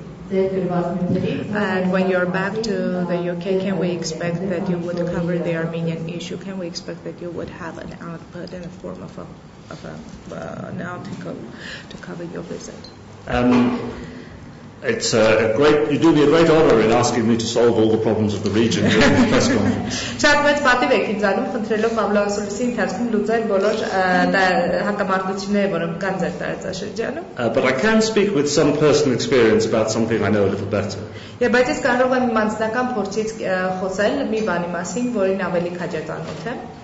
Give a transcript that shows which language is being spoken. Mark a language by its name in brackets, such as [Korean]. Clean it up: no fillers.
[English] And when you're back to the UK, can we expect that you would cover the Armenian issue? Can we expect that you would have an output in the form of an article to cover your visit? It's you do me a great honor in asking me to solve all the problems of the region during the press conference. [Armenian] Շատ մեծ պատիվ եք ինձ անում խնդրելով Պավլո ասուլիսի ընթացքում լուծել բոլոր հակամարտությունները, որոնք կան ձեր տարածաշրջանում. [English] But I can speak with some personal experience about something I know a little better. [Armenian] Բայց ես կարող եմ իմ անձնական փորձից խոսել մի բանի մասին, որին ավելի քաջատանոթ եմ.